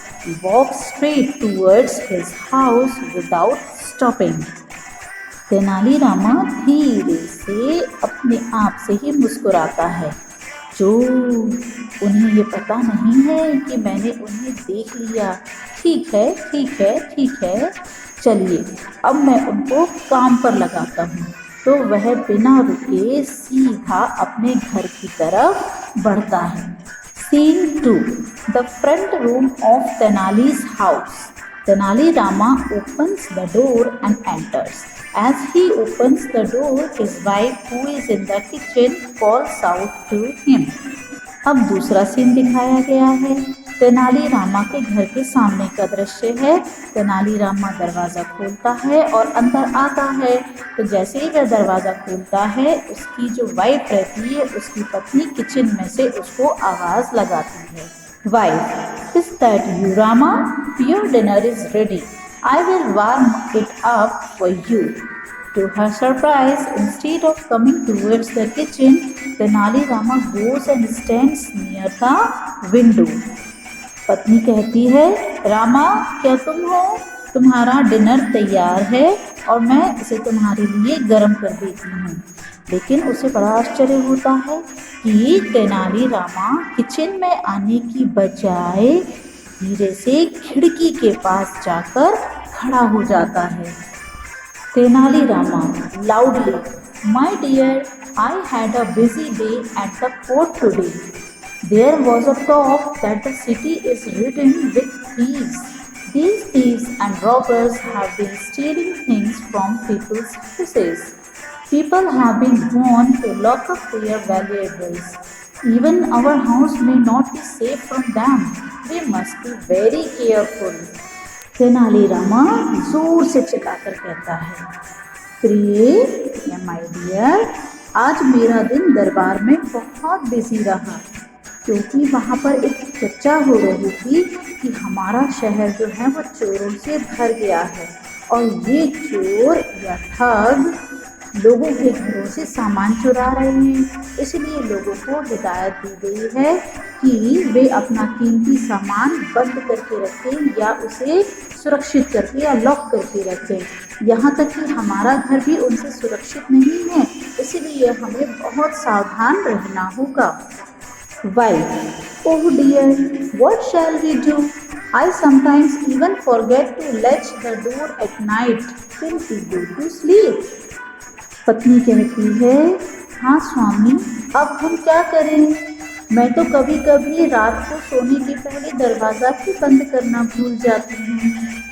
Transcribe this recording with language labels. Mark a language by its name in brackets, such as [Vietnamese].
[English] He walks straight towards his house without stopping. [Hindi] Tenali Rama धीरे से अपने आप से ही मुस्कुराता है। जो उन्हें ये पता नहीं है कि मैंने उन्हें देख लिया। ठीक है, चलिए अब मैं उनको काम पर लगाता हूँ। तो वह बिना रुके सीधा अपने घर की तरफ बढ़ता है। [English] Scene 2, the front room of Tenali's house. Tenali Rama opens the door and enters. As he opens the door, his wife, who is in the kitchen, calls out to him. [Hindi] अब दूसरा सीन दिखाया गया है। तेनालीरामा के घर के सामने का दृश्य है। तेनालीरामा दरवाज़ा खोलता है और अंदर आता है। तो जैसे ही वह दरवाज़ा खोलता है, उसकी जो वाइफ रहती है, उसकी पत्नी किचन में से उसको आवाज़ लगाती है। [English] Wife, is that you Rama? Your dinner is ready. I will warm it up for you. To her surprise, instead of coming towards the kitchen, Tenali Rama goes and stands near the window. [Hindi] पत्नी कहती है, रामा क्या तुम हो? तुम्हारा dinner तैयार है और मैं इसे तुम्हारे लिए गर्म कर देती हूँ। लेकिन उसे बड़ा आश्चर्य होता है कि तेनाली रामा किचन में आने की बजाय धीरे से खिड़की के पास जाकर खड़ा हो जाता है। [English] Tenali Rama loudly, my dear, I had a busy day at the court today. There was a talk that the city is ridden with thieves. These thieves and robbers have been stealing things from people's houses. People have been warned to lock up their valuables. Even our house may not be safe from them. We must be very careful. [Hindi] Tenali Rama जोर से चिल्लाकर कहता है, प्रिय या my dear, आज मेरा दिन दरबार में बहुत बिजी रहा, क्योंकि वहाँ पर एक चर्चा हो रही थी कि हमारा शहर जो है वो चोरों से भर गया है और ये चोर या ठग लोगों के घरों से सामान चुरा रहे हैं। इसलिए लोगों को हिदायत दी गई है कि वे अपना कीमती सामान बंद करके रखें या उसे सुरक्षित करके या लॉक करके रखें। यहाँ तक कि हमारा घर भी उनसे सुरक्षित नहीं है, इसलिए हमें बहुत सावधान रहना होगा। [English] Wife, oh dear, what shall we do? I sometimes even forget to latch the door at night till we go to sleep. [Hindi] पत्नी कहती है, हाँ स्वामी, अब हम क्या करें? मैं तो कभी कभी रात को सोने के पहले दरवाज़ा भी बंद करना भूल जाती हूँ।